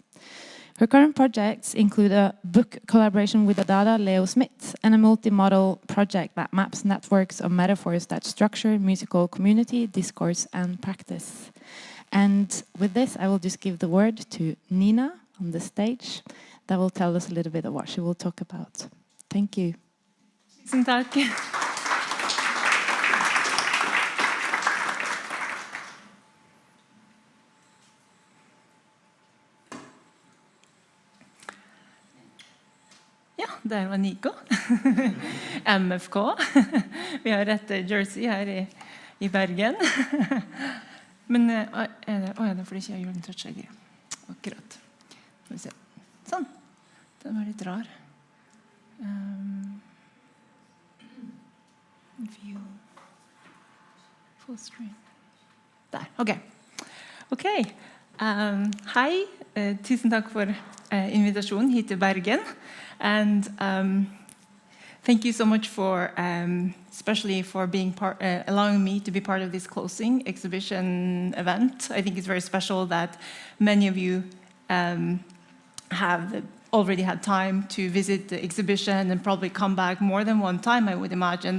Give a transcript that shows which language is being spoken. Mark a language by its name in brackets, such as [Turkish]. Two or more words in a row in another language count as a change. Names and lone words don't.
[English] Her current projects include a book collaboration with Adada Leo Smith and a multimodal project that maps networks of metaphors that structure musical community, discourse, and practice. And with this, I will just give the word to Nina on the stage that will tell us a little bit of what she will talk about. Thank you. [Norwegian] Tusen takk. Ja, der var Nico. MFK. Vi har rett jersey her i Bergen. Men er det fordi ikke jeg gjorde den trøttskjegget. Akkurat. Skal vi se. Sånn. Den var litt rar. [English] View. Full screen. [Norwegian] Der, ok. Ok. Hei, tusen takk for invitasjonen hit til Bergen. [English] And thank you so much for, especially for being allowing me to be part of this closing exhibition event. I think it's very special that many of you have already had time to visit the exhibition and probably come back more than one time, I would imagine.